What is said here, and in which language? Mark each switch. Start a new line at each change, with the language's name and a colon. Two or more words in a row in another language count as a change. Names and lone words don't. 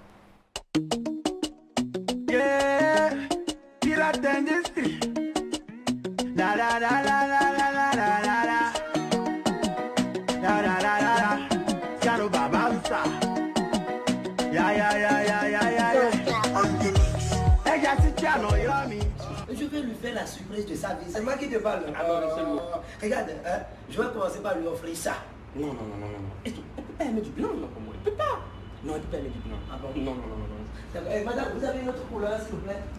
English: Yeah, Pirate Industry. Da da da da da da da da da. Da da da da da. Siano Babasa. Ya.
French: Je vais lui faire la surprise de sa vie. C'est moi qui te parle. Regarde, hein, je vais commencer par lui offrir ça. Non. Elle peut pas aimer du blanc, là, pour moi. Elle peut pas. Non, elle peut pas aimer du blanc. Ah bon? Non. Madame, vous avez une autre couleur, s'il vous plaît?